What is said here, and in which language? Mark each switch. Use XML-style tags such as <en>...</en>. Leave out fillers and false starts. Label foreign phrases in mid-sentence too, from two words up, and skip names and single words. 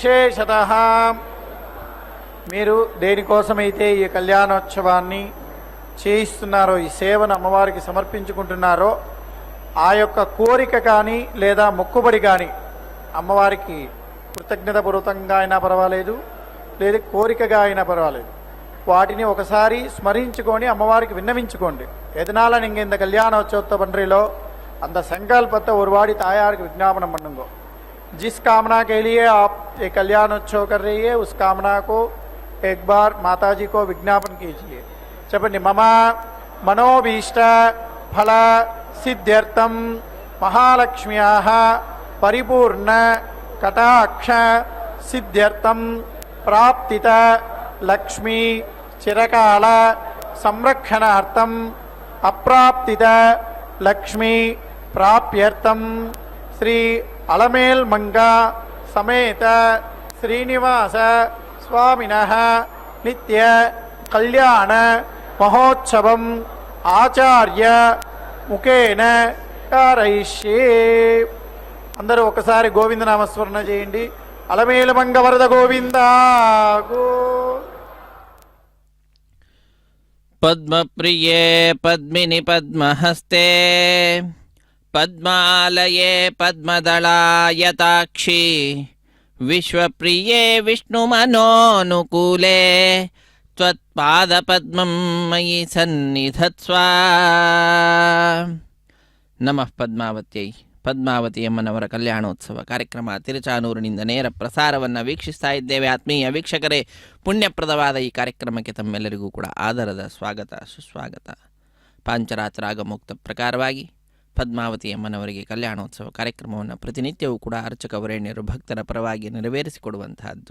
<te>విశేషతః మీరు దేనికోసమైతే ఈ కళ్యాణోత్సవాన్ని చేయిస్తున్నారో, ఈ సేవను అమ్మవారికి సమర్పించుకుంటున్నారో ఆ యొక్క కోరిక కానీ లేదా మొక్కుబడి కానీ అమ్మవారికి కృతజ్ఞతాపూర్వకంగా అయినా పర్వాలేదు, లేదా కోరికగా అయినా పర్వాలేదు, వాటిని ఒకసారి స్మరించుకొని అమ్మవారికి విన్నవించుకోండి.</te> <ta>எதனால நீங்கள் இந்த கல்யாண உற்சவத்தை பண்ணுறீங்களோ அந்த संकल्पத்தை ஒரு வாடி தாயாருக்கு விஞ்ஞாபனம் பண்ணுங்க.</ta> <hi>जिस कामना के लिए आप ये कल्याण उत्सव कर रही है उस कामना को एक बार माता जी को विज्ञापन कीजिए.</hi> <te>చెప్పండి,</te> <sa>मम मनोभीष्ट फल सिद्ध्यर्थम महालक्ष्म्याः परिपूर्ण कटाक्ष सिद्ध्यर्थम प्राप्तित लक्ष्मी चिरकाल संरक्षणार्थम अप्राप्तित लक्ष्मी प्राप्यर्थम श्री अलमेल मंगा समेत श्रीनिवास स्वामिनः नित्य कल्याण महोत्सवम आचार्य मुखेन कारयिष्ये.</sa> <te>అందరూ ఒకసారి గోవింద నామస్మరణ చేయండి. అలమేలు మంగ వరద గోవింద గో.</te> <sa>పద్మప్రియే పద్మిని పద్మహస్తే పద్మాలయే పద్మదళాయతాక్షి విశ్వప్రియే విష్ణుమనోనుకూలే త్వత్పాదపద్మం మయి సన్నిధత్స్వ. ನಮಃ ಪದ್ಮಾವತ್ಯೈ.</sa> <kn>ಪದ್ಮಾವತಿ ಅಮ್ಮನವರ ಕಲ್ಯಾಣೋತ್ಸವ ಕಾರ್ಯಕ್ರಮ ತಿರುಚಾನೂರಿನಿಂದ ನೇರ ಪ್ರಸಾರವನ್ನು ವೀಕ್ಷಿಸ್ತಾ ಇದ್ದೇವೆ. ಆತ್ಮೀಯ ವೀಕ್ಷಕರೇ, ಪುಣ್ಯಪ್ರದವಾದ ಈ ಕಾರ್ಯಕ್ರಮಕ್ಕೆ ತಮ್ಮೆಲ್ಲರಿಗೂ ಕೂಡ ಆದರದ ಸ್ವಾಗತ ಸುಸ್ವಾಗತ. ಪಾಂಚರಾತ್ರಾಗಮುಕ್ತ ಪ್ರಕಾರವಾಗಿ ಪದ್ಮಾವತಿ ಅಮ್ಮನವರಿಗೆ ಕಲ್ಯಾಣೋತ್ಸವ ಕಾರ್ಯಕ್ರಮವನ್ನು ಪ್ರತಿನಿತ್ಯವೂ ಕೂಡ ಅರ್ಚಕ ವರೇಣ್ಯರು ಭಕ್ತರ ಪರವಾಗಿ ನೆರವೇರಿಸಿಕೊಡುವಂತಹದ್ದು.</kn>